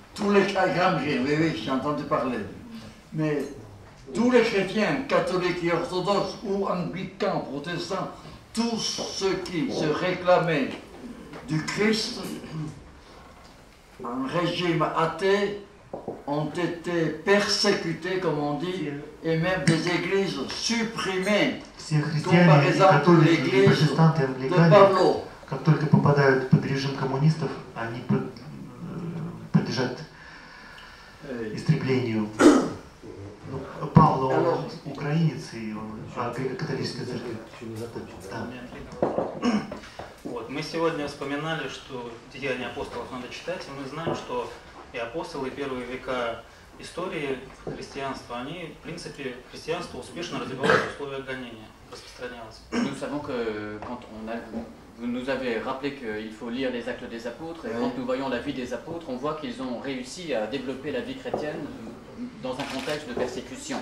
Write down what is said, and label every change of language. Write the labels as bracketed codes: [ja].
[fr] Tous les Graham Greene, oui, j'ai entendu parler. Mais tous les chrétiens, catholiques et orthodoxes ou anglicans, protestants, tous ceux qui se réclamaient du Christ, un régime athée, ont été persécutés, comme on dit, et même des églises supprimées, comme par exemple l'église de Pablo. [ru] Как только попадают под режим коммунистов, они подлежат истреблению. Павло, он украинец, и он католическая церковь. Вот. Мы сегодня вспоминали, что Деяния апостолов надо читать, и мы знаем, что и апостолы, и первые века истории христианства, они, в принципе, христианство успешно развивалось в условиях гонения, распространялось. [fr] Nous savons que quand vous nous avez rappelé qu'il faut lire les actes des apôtres, et quand nous voyons la vie des apôtres, on voit qu'ils ont réussi à développer la vie chrétienne dans un contexte de persécution.